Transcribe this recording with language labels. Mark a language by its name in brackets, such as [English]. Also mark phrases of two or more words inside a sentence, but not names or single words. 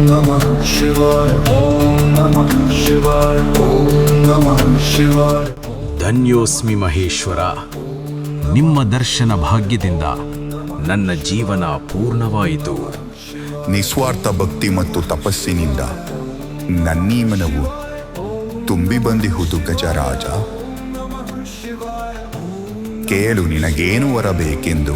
[Sanskrit] शिवाय, ॐ नमः शिवाय, ॐ नमः शिवाय. [Kannada] ಧನ್ಯೋಸ್ಮಿ ಮಹೇಶ್ವರ. ನಿಮ್ಮ ದರ್ಶನ ಭಾಗ್ಯದಿಂದ ನನ್ನ ಜೀವನ ಪೂರ್ಣವಾಯಿತು. ನಿಸ್ವಾರ್ಥ ಭಕ್ತಿ ಮತ್ತು ತಪಸ್ಸಿನಿಂದ ನನ್ನೀ ಮನವು ತುಂಬಿ ಬಂದಿಹುದು ಗಜರಾಜ. ಕೇಳು, ನಿನಗೇನು ವರ ಬೇಕೆಂದು.